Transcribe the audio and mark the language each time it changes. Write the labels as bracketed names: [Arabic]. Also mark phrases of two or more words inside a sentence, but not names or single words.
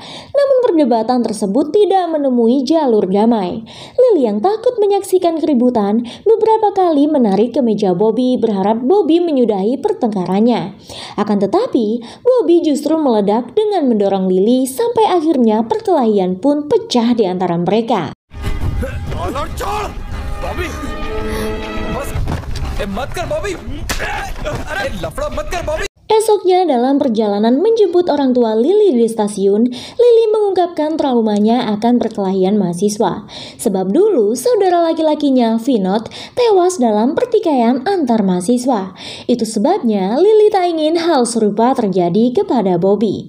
[Indonesian] Namun perdebatan tersebut tidak menemui jalur damai. Lily yang takut menyaksikan keributan beberapa kali menarik kemeja Bobby berharap Bobby menyudahi pertengkarannya. Akan tetapi, Bobby justru meledak dengan mendorong Lily sampai akhirnya perkelahian pun pecah di antara mereka. [Hindi] बॉबी बस मत कर बॉबी अरे लफड़ा मत कर बॉबी [Indonesian] Esoknya dalam perjalanan menjemput orang tua Lily di stasiun, Lily mengungkapkan traumanya akan perkelahian mahasiswa. Sebab dulu saudara laki-lakinya, Vinod, tewas dalam pertikaian antar mahasiswa. Itu sebabnya Lily tak ingin hal serupa terjadi kepada Bobby.